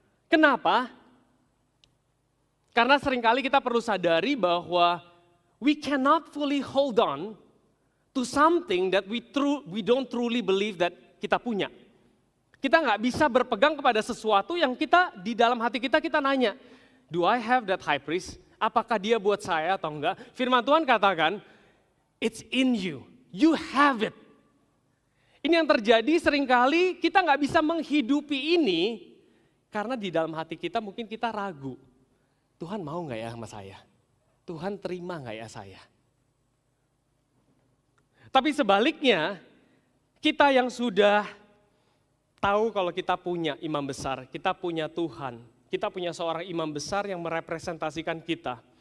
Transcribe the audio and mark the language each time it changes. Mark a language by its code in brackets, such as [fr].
[id] Kenapa? Karena seringkali kita perlu sadari bahwa [en] we cannot fully hold on to something that we don't truly believe that [id] kita punya. Kita nggak bisa berpegang kepada sesuatu yang kita di dalam hati kita nanya, [en] do I have that high priest? [id] Apakah dia buat saya atau enggak? Firman Tuhan katakan, [en] it's in you, you have it. [id] Ini yang terjadi seringkali kita nggak bisa menghidupi ini karena di dalam hati kita mungkin kita ragu. Tuhan mau nggak ya sama saya? Tuhan terima nggak ya saya? Tapi sebaliknya, kita yang sudah tahu kalau kita punya imam besar, kita punya Tuhan, kita punya seorang imam besar yang merepresentasikan kita.